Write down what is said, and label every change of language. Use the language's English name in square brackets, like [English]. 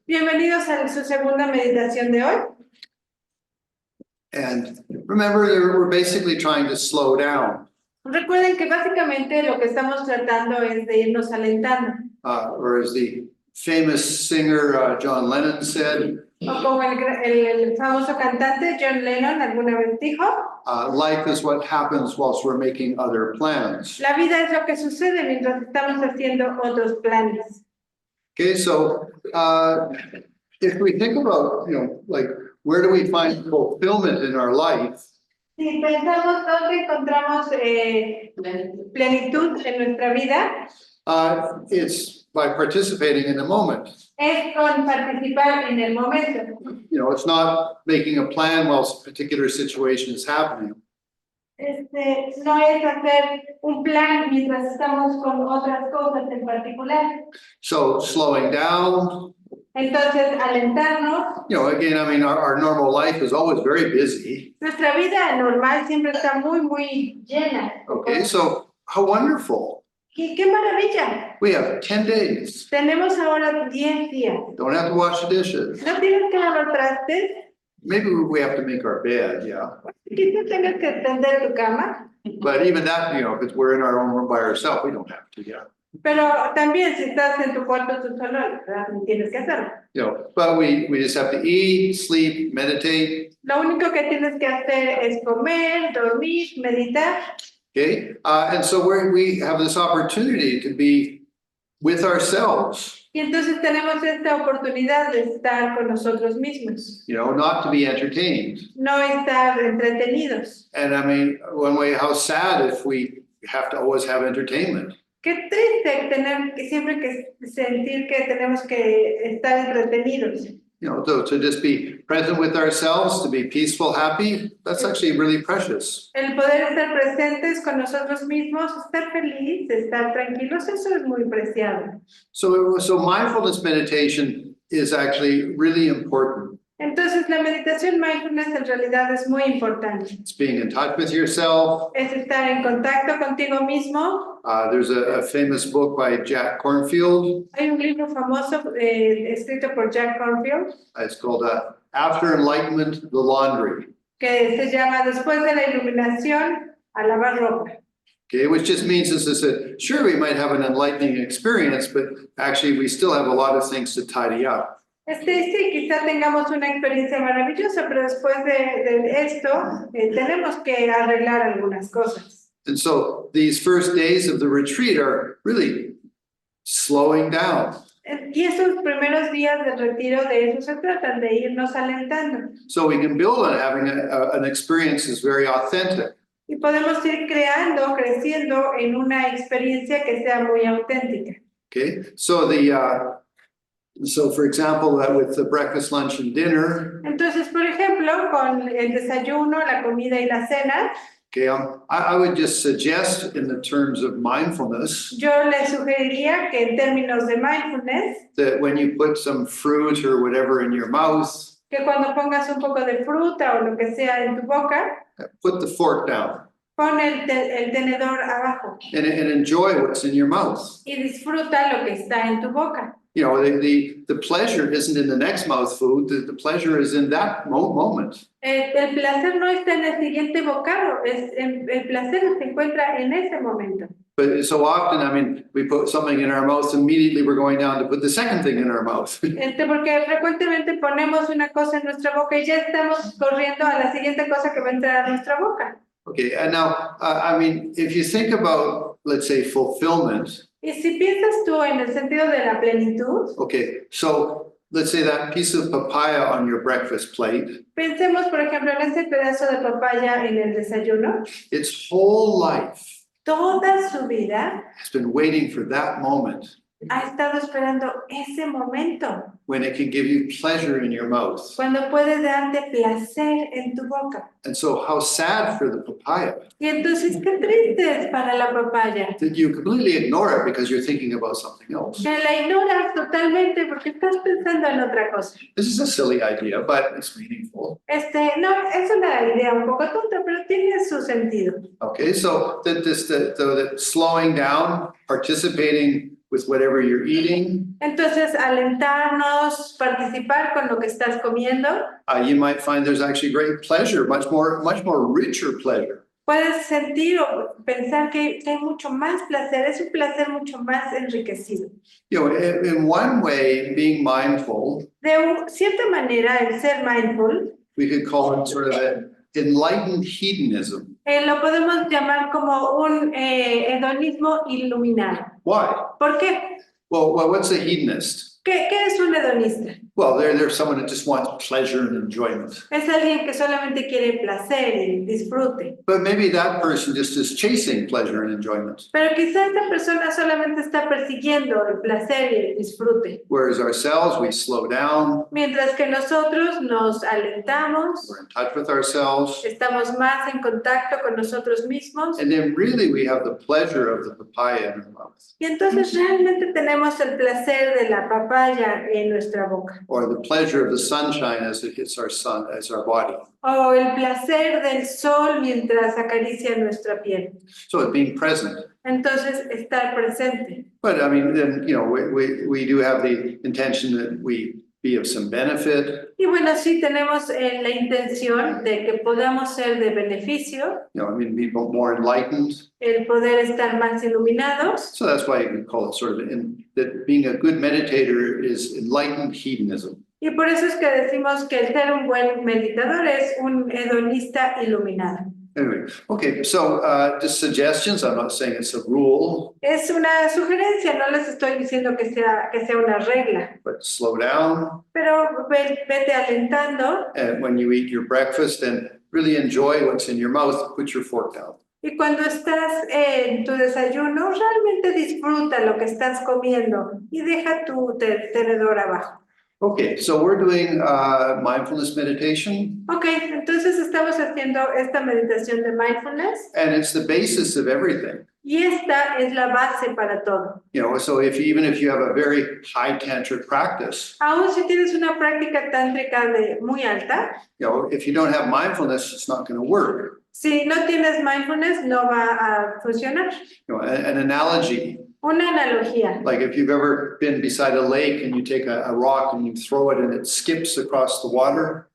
[Spanish] Bienvenidos a su segunda meditación de hoy. [English] And remember, we're basically trying to slow down. [Spanish] Recuerden que básicamente lo que estamos tratando es de irnos alentando. [English] Or as the famous singer John Lennon said, [Spanish] O como el famoso cantante John Lennon alguna vez dijo, [English] life is what happens whilst we're making other plans. [Spanish] la vida es lo que sucede mientras estamos haciendo otros planes. [English] Okay, so if we think about, like, where do we find fulfillment in our life? [Spanish] Si pensamos dónde encontramos plenitud en nuestra vida, [English] It's by participating in the moment. [Spanish] es con participar en el momento. [English] It's not making a plan whilst a particular situation is happening. [Spanish] No es hacer un plan mientras estamos con otras cosas en particular. [English] So slowing down, [Spanish] Entonces, alentarnos. [English] Again, I mean, our normal life is always very busy. [Spanish] Nuestra vida normal siempre está muy llena. [English] Okay, so how wonderful. [Spanish] ¡Qué maravilla! [English] We have 10 days. [Spanish] Tenemos ahora 10 días. [English] Don't have to wash the dishes. [Spanish] No tienes que lavar trastes. [English] Maybe we have to make our bed, yeah. [Spanish] Quizás tengas que tender tu cama. [English] But even that, if we're in our own room by ourselves, we don't have to, yeah. [Spanish] Pero también si estás en tu cuarto tú solo, ¿verdad? Tienes que hacerlo. [English] But we just have to eat, sleep, meditate. [Spanish] Lo único que tienes que hacer es comer, dormir, meditar. [English] Okay, and so we have this opportunity to be with ourselves. [Spanish] Y entonces tenemos esta oportunidad de estar con nosotros mismos. [English] Not to be entertained. [Spanish] No estar entretenidos. [English] And I mean, one way, how sad if we have to always have entertainment. [Spanish] Qué triste tener que siempre que sentir que tenemos que estar entretenidos. [English] To just be present with ourselves, to be peaceful, happy, that's actually really precious. [Spanish] El poder estar presentes con nosotros mismos, estar feliz, estar tranquilos, eso es muy preciado. [English] So mindfulness meditation is actually really important. [Spanish] Entonces la meditación mindfulness en realidad es muy importante. [English] It's being in touch with yourself. [Spanish] Es estar en contacto contigo mismo. [English] There's a famous book by Jack Kornfield. [Spanish] Hay un libro famoso escrito por Jack Kornfield. [English] It's called After Enlightenment, The Laundry. [Spanish] Que se llama Después de la iluminación, a lavar ropa. [English] Okay, which just means that sure, we might have an enlightening experience, but actually we still have a lot of things to tidy up. [Spanish] Sí, quizá tengamos una experiencia maravillosa, pero después de esto tenemos que arreglar algunas cosas. [English] And so these first days of the retreat are really slowing down. [Spanish] Y esos primeros días del retiro de eso se tratan, de irnos alentando. [English] So we can build on having an experience that's very authentic. [Spanish] Y podemos ir creciendo en una experiencia que sea muy auténtica. [English] Okay, so the So for example, with the breakfast, lunch and dinner, [Spanish] Entonces, por ejemplo, con el desayuno, la comida y la cena, [English] okay, I would just suggest in the terms of mindfulness [Spanish] yo les sugeriría que en términos de mindfulness, [English] that when you put some fruit or whatever in your mouth, [Spanish] que cuando pongas un poco de fruta o lo que sea en tu boca, [English] put the fork down [Spanish] pon el tenedor abajo [English] and enjoy what's in your mouth. [Spanish] y disfruta lo que está en tu boca. [English] You know, the pleasure isn't in the next mouth food, the pleasure is in that moment. [Spanish] El placer no está en el siguiente bocado, el placer se encuentra en ese momento. [English] But so often, I mean, we put something in our mouth, immediately we're going down to put the second thing in our mouth. [Spanish] Porque frecuentemente ponemos una cosa en nuestra boca y ya estamos corriendo a la siguiente cosa que va a entrar a nuestra boca. [English] Okay, and now, I mean, if you think about, let's say, fulfillment, [Spanish] Y si piensas tú en el sentido de la plenitud, [English] okay, so let's say that piece of papaya on your breakfast plate, [Spanish] pensemos por ejemplo en ese pedazo de papaya en el desayuno. [English] its whole life [Spanish] Toda su vida [English] has been waiting for that moment [Spanish] ha estado esperando ese momento, [English] when it can give you pleasure in your mouth. [Spanish] cuando puede darte placer en tu boca. [English] And so how sad for the papaya [Spanish] Y entonces, qué triste es para la papaya. [English] that you completely ignore it because you're thinking about something else. [Spanish] Que la ignoras totalmente porque estás pensando en otra cosa. [English] This is a silly idea, but it's meaningful. [Spanish] No, es una idea un poco tonta, pero tiene su sentido. [English] Okay, so that slowing down, participating with whatever you're eating, [Spanish] Entonces, alentarnos, participar con lo que estás comiendo. [English] you might find there's actually great pleasure, much more richer pleasure. [Spanish] Puedes sentir o pensar que hay mucho más placer, es un placer mucho más enriquecido. [English] You know, in one way, being mindful, [Spanish] De cierta manera, el ser mindful, [English] we could call it sort of an enlightened hedonism. [Spanish] lo podemos llamar como un hedonismo iluminado. [English] Why? [Spanish] ¿Por qué? [English] Well, what's a hedonist? [Spanish] ¿Qué es un hedonista? [English] Well, they're someone that just wants pleasure and enjoyment. [Spanish] Es alguien que solamente quiere placer y disfrute. [English] But maybe that person just is chasing pleasure and enjoyment. [Spanish] Pero quizá esta persona solamente está persiguiendo el placer y el disfrute. [English] Whereas ourselves, we slow down, [Spanish] Mientras que nosotros nos alentamos, [English] we're in touch with ourselves, [Spanish] estamos más en contacto con nosotros mismos. [English] and then really we have the pleasure of the papaya in our mouth, [Spanish] Y entonces realmente tenemos el placer de la papaya en nuestra boca. [English] or the pleasure of the sunshine as it hits as our body. [Spanish] O el placer del sol mientras acaricia nuestra piel. [English] So it's being present. [Spanish] Entonces, estar presente. [English] But I mean, then, you know, we do have the intention that we be of some benefit. [Spanish] Y bueno, sí tenemos la intención de que podamos ser de beneficio, [English] You know, I mean, be more enlightened. [Spanish] el poder estar más iluminados. [English] So that's why we call it sort of that being a good meditator is enlightened hedonism. [Spanish] Y por eso es que decimos que el ser un buen meditador es un hedonista iluminado. [English] Anyway, okay, so just suggestions. I'm not saying it's a rule, [Spanish] Es una sugerencia, no les estoy diciendo que sea una regla, [English] but slow down. [Spanish] pero vete alentando. [English] And when you eat your breakfast, and really enjoy what's in your mouth, put your fork down. [Spanish] Y cuando estás en tu desayuno, realmente disfruta lo que estás comiendo y deja tu tenedor abajo. [English] Okay, so we're doing mindfulness meditation, [Spanish] Ok, entonces estamos haciendo esta meditación de mindfulness [English] and it's the basis of everything. [Spanish] y esta es la base para todo. [English] You know, so even if you have a very high tantric practice, [Spanish] Aún si tienes una práctica tántrica muy alta, [English] you know, if you don't have mindfulness, it's not going to work. [Spanish] si no tienes mindfulness no va a funcionar. [English] You know, an analogy, [Spanish] Una analogía. [English] like if you've ever been beside a lake and you take a rock and you throw it and it skips across the water.